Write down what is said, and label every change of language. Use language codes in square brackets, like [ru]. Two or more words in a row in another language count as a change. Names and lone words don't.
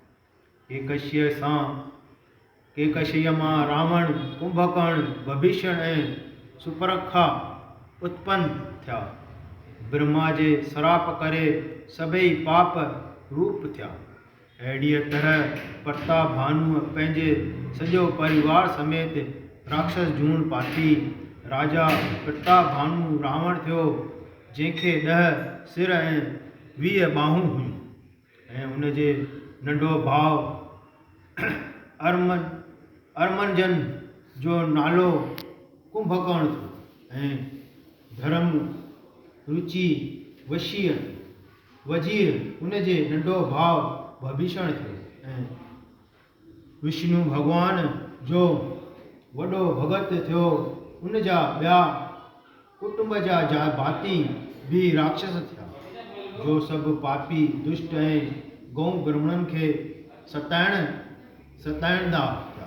[sd] केकशीअ मां रावण, कुंभकर्ण, भीषण ऐं सुपर्णखा उत्पन्न थिया। ब्रह्मा जे श्राप करे सभई पाप रूप थिया। अहिड़ीअ तरह प्रताभानुअ पंहिंजे सॼो परिवार समेत राक्षस जूण पाती। राजा प्रताभानु रावण थियो, जंहिंखे 10 सिर ऐं 20 ॿाहूं हुयूं ऐं उन जे नंढो भाउ अरमनजन जो नालो कुंभकर्ण थियो ऐं धर्म रुचि वज़ीर उन जे नंढो भाउ भीषण थियो ऐं विष्णु भॻवान जो वॾो भगत थियो। उन जा ॿिया कुटुंब जा भाती भी राक्षस थिया, जो सभु पापी, दुष्ट ऐं गौ ब्राह्मणनि खे सताइणदा थिया।